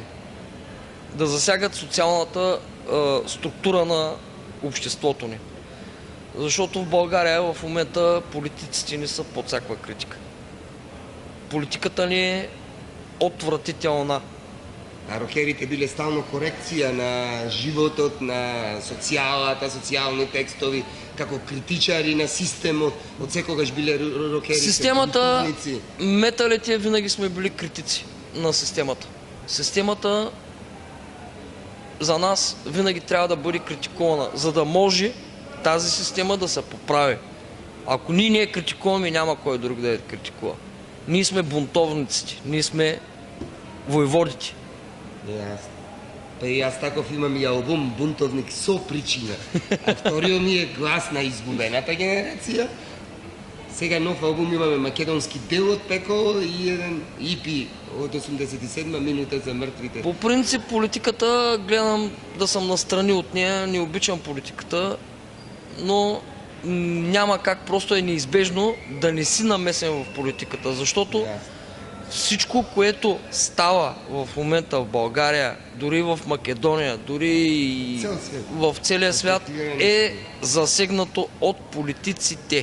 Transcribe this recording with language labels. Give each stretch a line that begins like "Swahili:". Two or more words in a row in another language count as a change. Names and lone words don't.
Bulgarian: Да засягат социалната структура на обществото ни. Защото в България в момента политиците ни са под всякаква критика. Политиката ни е отвратителна.
Macedonian: А рокерите биле стално корекция на животот, на социални текстови, како критичари на системот, од секогаш биле рокерите.
Bulgarian: Системата, културници. металите винаги сме били критици на системата. Системата за нас винаги трябва да бъде критикувана, за да може тази система да се поправи. Ако ние не я критикуваме, няма кой друг да я критикува. Ние сме бунтовниците, ние сме воеводите.
Macedonian: Па и аз таков имам и албум "Бунтовник со причина". А вториот ми е "Глас на изгубената генерација". Сега нов албум имаме "Македонски дел" од Пеко и еден EP од 87 минута за мртвите.
Bulgarian: По принцип политиката гледам да съм настрани от нея, не обичам политиката, но няма как, просто е неизбежно да не си намесен в политиката, защото всичко, което става в момента в България, дори в Македония, дори и в целия свят, е засегнато от политиците.